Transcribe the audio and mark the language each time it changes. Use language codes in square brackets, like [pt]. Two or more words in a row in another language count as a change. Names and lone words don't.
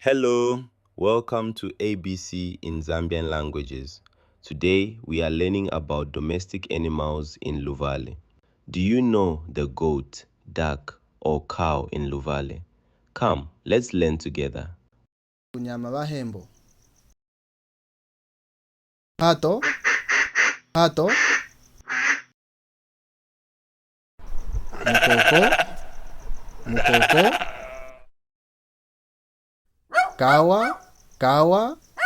[en] Hello, welcome to ABC in Zambian languages. Today we are learning about domestic animals in Luvale. Do you know the goat, duck, or cow in Luvale? Come, let's learn together. [lue] Unyama bahembo. Pato, pato. Mukoko, mukoko. Kawa, kawa.